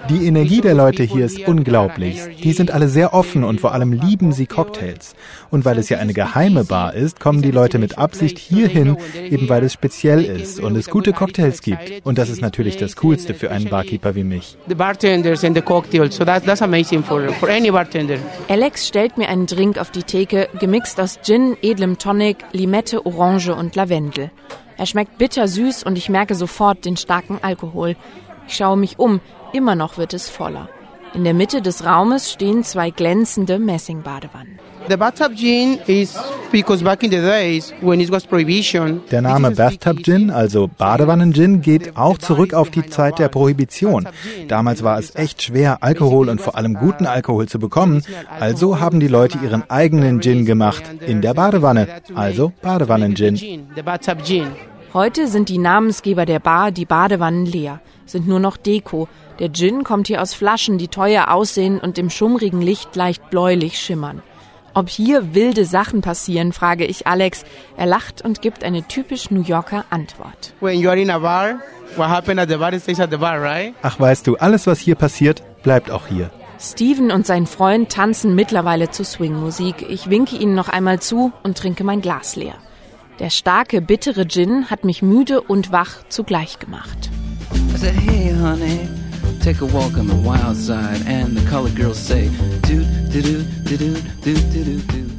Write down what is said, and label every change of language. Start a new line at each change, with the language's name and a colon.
German: die Energie der Leute hier ist unglaublich. Die sind alle sehr offen und vor allem lieben sie Cocktails. Und weil es ja eine geheime Bar ist, kommen die Leute mit Absicht hierhin, eben weil es speziell ist und es gute Cocktails gibt. Und das ist natürlich das Coolste für einen Barkeeper wie mich.
English: The bartenders and the cocktails, so that's amazing for any bartender.
German: Alex stellt mir einen Drink auf die Theke, gemixt aus Gin, edlem Tonic, Limette, Orange und Lavendel. Er schmeckt bittersüß und ich merke sofort den starken Alkohol. Ich schaue mich um, immer noch wird es voller. In der Mitte des Raumes stehen zwei glänzende Messingbadewannen. Der Name Bathtub Gin, also Badewannen-Gin, geht auch zurück auf die Zeit der Prohibition. Damals war es echt schwer, Alkohol und vor allem guten Alkohol zu bekommen. Also haben die Leute ihren eigenen Gin gemacht, in der Badewanne, also Badewannen-Gin. Heute sind die Namensgeber der Bar die Badewannen leer, sind nur noch Deko. Der Gin kommt hier aus Flaschen, die teuer aussehen und im schummrigen Licht leicht bläulich schimmern. Ob hier wilde Sachen passieren, frage ich Alex. Er lacht und gibt eine typisch New Yorker Antwort.
English: When you are in a bar, what happened at the bar stays at the bar, right?
German: Ach, weißt du, alles, was hier passiert, bleibt auch hier. Steven und sein Freund tanzen mittlerweile zu Swing-Musik. Ich winke ihnen noch einmal zu und trinke mein Glas leer. Der starke, bittere Gin hat mich müde und wach zugleich gemacht.
English: I said, hey, honey. Take a walk on the wild side and the colored girls say do-do-do-do-do-do-do-do-do.